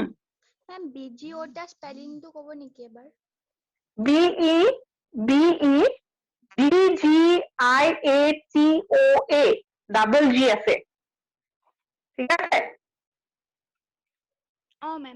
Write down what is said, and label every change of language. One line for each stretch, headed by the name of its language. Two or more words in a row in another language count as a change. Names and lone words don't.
Assamese: ma'am, BGOটা স্পেলিংটো ক'ব নেকি এবাৰ? BEGIATOA. ডাবল জি আছে ঠিক আছে ma'am.